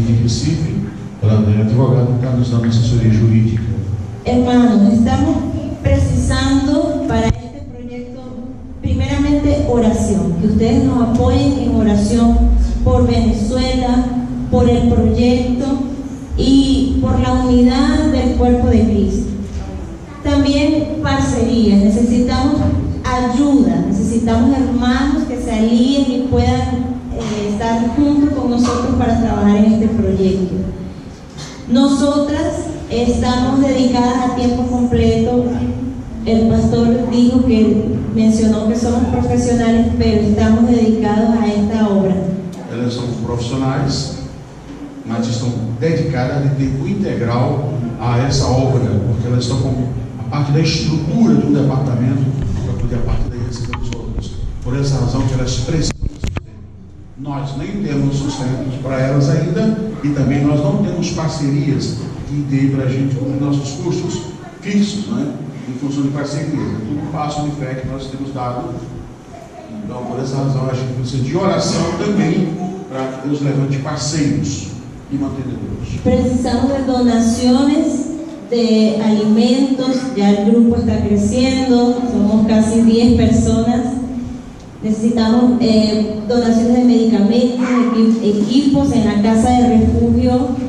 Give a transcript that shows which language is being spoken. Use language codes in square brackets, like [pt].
[pt] Recife, ela é advogada, está nos dando assessoria jurídica. [es] Hermanos, estamos precisando para este proyecto, primeramente oración, que ustedes nos apoyen en oración por Venezuela, por el proyecto y por la unidad del cuerpo de Cristo. También parcerías, necesitamos ayuda, necesitamos hermanos que se alíen y puedan estar juntos con nosotros para trabajar en este proyecto. Nosotras estamos dedicadas a tiempo completo. El pastor dijo mencionó que somos profesionales, pero estamos dedicados a esta obra. [pt] Elas são profissionais, mas estão dedicadas de tempo integral a essa obra, porque elas estão com a parte da estrutura de um departamento para poder a partir daí receber os outros. Por essa razão que elas precisam de sustento. Nós nem temos sustento para elas ainda e também nós não temos parcerias que dê para a gente cobrir nossos custos fixos, né? Em função de parceria. É tudo passo de fé que nós temos dado. Então, por essa razão, a gente precisa de oração também para que Deus levante parceiros e mantenedores. [es] Precisamos de donaciones de alimentos, ya el grupo está creciendo, somos casi 10 personas. Necesitamos donaciones de medicamentos, equipos en la casa de refugio.